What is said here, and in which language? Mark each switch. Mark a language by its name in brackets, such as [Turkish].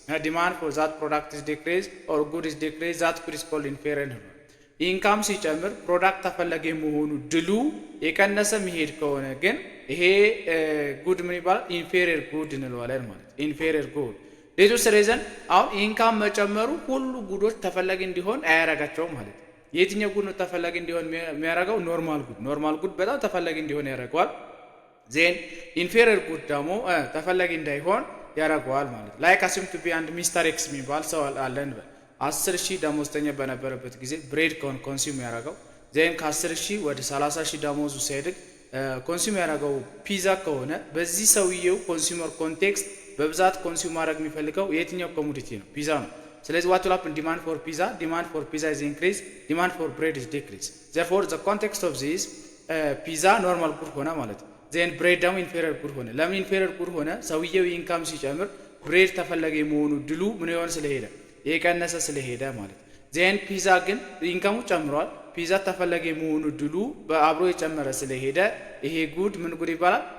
[English] Demand for that product is decrease or good is decrease. That good is called inferior. [Amharic] ኢንካም ሲጨምር ፕሮዳክት ተፈላጊ መሆኑ ድሉ የቀነሰ መሄድ ከሆነ ግን ይሄ ጉድ ምን ይባላል? ኢንፌሪየር ጉድ እንለዋለን ማለት ኢንፌሪየር ጉድ። ሌሎች ሪዝን አሁን ኢንካም መጨመሩ ሁሉ ጉዶች ተፈላጊ እንዲሆን አያረጋቸውም ማለት ነው። የትኛው ጉድ ነው ተፈላጊ እንዲሆን የሚያረጋው? ኖርማል ጉድ። ኖርማል ጉድ በጣም ተፈላጊ እንዲሆን ያረጋዋል። ዜን ኢንፌሪየር ጉድ ደግሞ ተፈላጊ እንዳይሆን ያረጋዋል ማለት ነው። [English] ላይክ አሲም ቱ ቢ [Amharic] አንድ ሚስተር ኤክስ የሚባል ሰው አለን 10,000 ደሞዝተኛ በነበረበት ጊዜ ብሬድ ኮንሱም ያደረገው ዜን ከ10,000 ወደ 30,000 ደሞዙ ሲያድግ ኮንሱም ያደረገው ፒዛ ከሆነ በዚህ ሰውየው ኮንሱመር ኮንቴክስት በብዛት ኮንሱም ማድረግ የሚፈልገው የትኛው ኮሞዲቲ ነው? ፒዛ ነው። ስለዚህ [English] what will happen? Demand for pizza is increase, demand for bread is decrease. Therefore the context of this [Amharic] ፒዛ ኖርማል ጉድ ሆነ ማለት ነው። ዜን ብሬድ ደግሞ ኢንፌሪየር ጉድ ሆነ። ለምን ኢንፌሪየር ጉድ ሆነ? ሰውየው ኢንካም ሲጨምር ብሬድ ተፈላጊ መሆኑ ድሉ ምን ይሆን ስለሄደ የቀነሰ ስለሄደ ማለት። ዜን ፒዛ ግን ኢንካሙ ጨምሯል። ፒዛ ተፈላጊ መሆኑ ድሉ በአብሮ የጨመረ ስለሄደ ይሄ ጉድ ምን ጉድ ይባላል?